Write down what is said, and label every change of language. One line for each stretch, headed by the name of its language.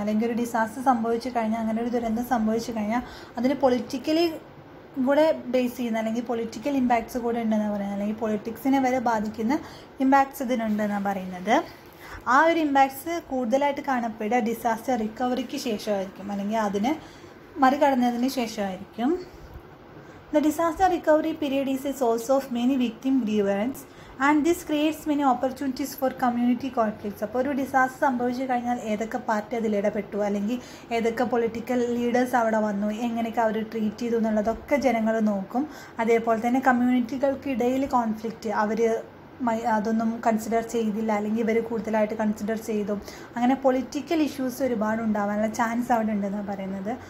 Malayalam: അല്ലെങ്കിൽ ഒരു ഡിസാസ്റ്റർ സംഭവിച്ചു കഴിഞ്ഞാൽ, അങ്ങനെ ഒരു ദുരന്തം സംഭവിച്ചു കഴിഞ്ഞാൽ അതിന് പൊളിറ്റിക്കലി കൂടെ ബേസ് ചെയ്യുന്ന അല്ലെങ്കിൽ പൊളിറ്റിക്കൽ ഇമ്പാക്ട്സ് കൂടെ ഉണ്ടെന്നാണ് പറയുന്നത്. അല്ലെങ്കിൽ പൊളിറ്റിക്സിനെ വരെ ബാധിക്കുന്ന ഇമ്പാക്ട്സ് ഇതിനുണ്ടെന്നാണ് പറയുന്നത്. ആ ഒരു ഇമ്പാക്ട്സ് കൂടുതലായിട്ട് കാണപ്പെടുക ഡിസാസ്റ്റർ റിക്കവറിക്ക് ശേഷമായിരിക്കും, അല്ലെങ്കിൽ അതിനെ മറികടന്നതിന് ശേഷമായിരിക്കും.
English: The disaster recovery period is a source of many victim grievance and this creates many opportunities for community conflicts.
Malayalam: അപ്പോൾ ഒരു ഡിസാസ്റ്റർ സംഭവിച്ചു കഴിഞ്ഞാൽ ഏതൊക്കെ പാർട്ടി അതിൽ ഇടപെട്ടു, അല്ലെങ്കിൽ ഏതൊക്കെ പൊളിറ്റിക്കൽ ലീഡേഴ്സ് അവിടെ വന്നു, എങ്ങനെയൊക്കെ അവർ ട്രീറ്റ് ചെയ്തു എന്നുള്ളതൊക്കെ ജനങ്ങൾ നോക്കും. അതേപോലെ തന്നെ കമ്മ്യൂണിറ്റികൾക്കിടയിൽ കോൺഫ്ലിക്റ്റ്, അവർ അതൊന്നും കൺസിഡർ ചെയ്തില്ല, അല്ലെങ്കിൽ ഇവർ കൂടുതലായിട്ട് കൺസിഡർ ചെയ്തു, അങ്ങനെ പൊളിറ്റിക്കൽ ഇഷ്യൂസ് ഒരുപാട് ഉണ്ടാവാനുള്ള ചാൻസ് അവിടെ ഉണ്ടെന്നാണ് പറയുന്നത്.